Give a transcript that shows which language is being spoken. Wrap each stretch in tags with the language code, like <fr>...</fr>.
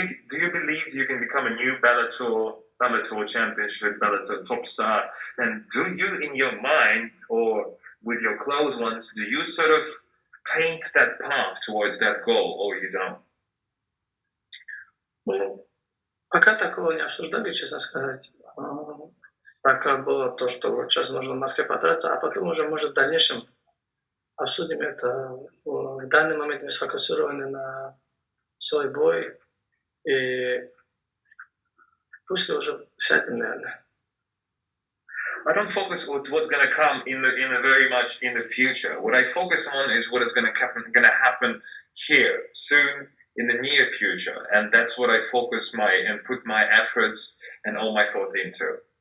<en>Do you believe you can become a new Bellator championship, Bellator top star? And do you, in your mind or with your close ones, do you sort of paint that path towards that goal, or you don't?</en> <ru>Ну, пока такого не обсуждали, честно сказать. Пока было то, что вот сейчас нужно в Москве подраться, а потом уже, может, в дальнейшем обсудим это. В данный момент мы сфокусированы на свой бой, и после уже сядем, наверное.</ru> <en>I don't focus on what's going to come in the very much in the future. What I focus on is what is going to happen here soon, in the near future, and that's what I focus and put my efforts and all my thoughts into.</en>